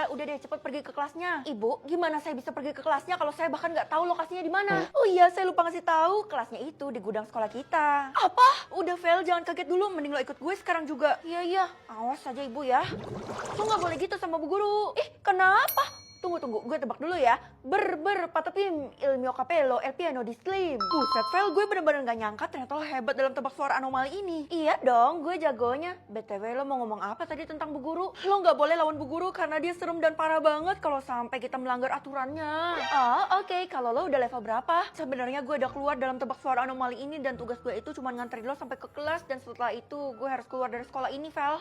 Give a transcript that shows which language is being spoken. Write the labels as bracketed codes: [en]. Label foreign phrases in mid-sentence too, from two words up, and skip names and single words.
[id] Udah deh cepet pergi ke kelasnya. Ibu, gimana saya bisa pergi ke kelasnya kalau saya bahkan nggak tahu lokasinya di mana? Oh iya, saya lupa ngasih tahu. Kelasnya itu di gudang sekolah kita. Apa? Udah Vel, jangan kaget dulu. Mending lo ikut gue sekarang juga. Iya, awas aja ibu ya. Lo nggak boleh gitu sama bu guru. Ih, kenapa? Tunggu, gue tebak dulu ya. [it] Patapim, il mio capello, el piano di slim. [id] Buset, Vel, gue bener-bener gak nyangka ternyata lo hebat dalam tebak suara anomali ini. Iya dong, gue jagonya. BTW, lo mau ngomong apa tadi tentang bu guru? Lo gak boleh lawan bu guru karena dia serem dan parah banget kalau sampai kita melanggar aturannya. Oh, oke. Kalau lo udah level berapa? Sebenarnya gue udah keluar dalam tebak suara anomali ini dan tugas gue itu cuma nganterin lo sampai ke kelas dan setelah itu gue harus keluar dari sekolah ini, Vel.